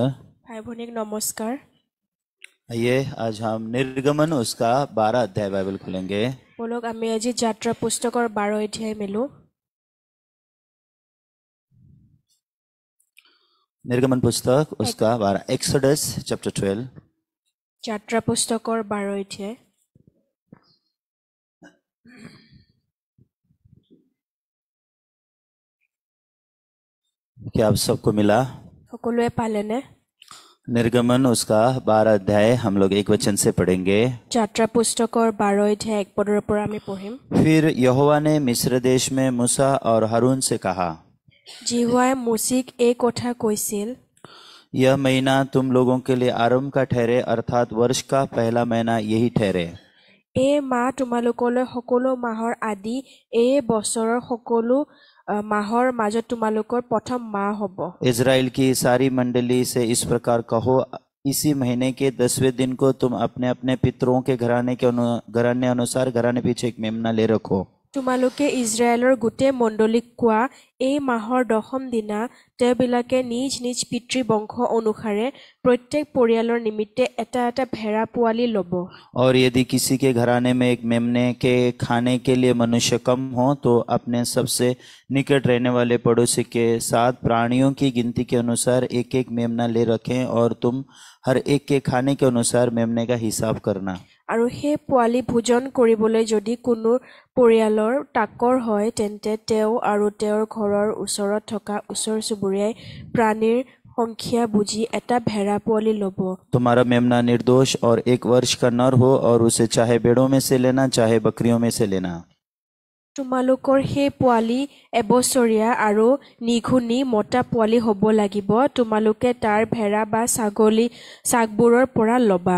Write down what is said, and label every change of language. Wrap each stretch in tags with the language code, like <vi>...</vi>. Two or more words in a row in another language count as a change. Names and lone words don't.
<hi>भाई भौनिक नमस्कार। आइए आज हम निर्गमन उसका 12 अध्याय बाइबल खोलेंगे।</hi> <as>বলক আমি আজি যাত্রা পুস্তকৰ 12 অধ্যায় মেলো।</as> <hi>निर्गमन पुस्तक उसका 12</hi> <en>Exodus chapter</en> <hi>12।</hi> <as>যাত্রা পুস্তকৰ 12 অধ্যায়।</as> <hi>क्या आप सबको मिला?</hi> <as>সকলোৱে পালেনে?</as> <hi>निर्गमन उसका 12 अध्याय हम लोग एक वचन से पढ़ेंगे।</hi> <as>যাত্রা পুস্তকৰ 12 অধ্যায় এক পদৰ পৰা আমি পঢ়িম।</as> <hi>फिर यहोवा ने मिस्र देश में मूसा और हारून से कहा,</hi> <as>যিহোৱাই মোচিক এক কথা কৈছিল,</as> <hi>यह महीना तुम लोगों के लिए आरंभ का ठहरे, अर्थात वर्ष का पहला महीना यही ठहरे।</hi> <as>এই মাহ তোমালোকলৈ সকলো মাহৰ আদি, এই বছৰৰ সকলো মাহৰ মাজত তোমালোকৰ প্ৰথম মাহ হ'ব।</as> <hi>इजराइल की सारी मंडली से इस प्रकार कहो, इसी महीने के 10वें दिन को तुम अपने अपने पितरों के घराने अनुसार घराने पीछे एक मेमना ले रखो।</hi> <as>তোমালোকে ইজৰাইলৰ গোটেই মণ্ডলীক কোৱা, এই মাহৰ 10ম দিনা তেওঁবিলাকে নিজ নিজ পিতৃ বংশ অনুসাৰে প্ৰত্যেক পৰিয়ালৰ নিমিত্তে এটা এটা ভেড়া পোৱালি ল'ব।</as> <hi>और यदि किसी के घराने में एक मेमने के खाने के लिए मनुष्य कम हो तो अपने सबसे निकट रहने वाले पड़ोसी के साथ प्राणियों की गिनती के अनुसार एक एक मेमना ले रखें, और तुम हर एक के खाने के अनुसार मेमने का हिसाब करना।</hi> <as>আৰু সেই পোৱালি ভোজন কৰিবলৈ যদি কোনো পৰিয়ালৰ তাকৰ হয়, তেন্তে তেওঁ আৰু তেওঁৰ ঘৰৰ ওচৰত থকা ওচৰ চুবুৰীয়াই প্ৰাণীৰ সংখ্যা বুজি এটা ভেড়া পোৱালি ল'ব।</as> <hi>तुम्हारा मेमना निर्दोष और 1 वर्ष का नर हो, और उसे चाहे भेड़ों में से लेना चाहे बकरियों में से लेना।</hi> <as>তোমালোকৰ সেই পোৱালি এবছৰীয়া আৰু নিঘুনি মতা পোৱালি হ'ব লাগিব। তোমালোকে তাৰ ভেড়া বা ছাগবোৰৰ পৰা ল'বা।</as>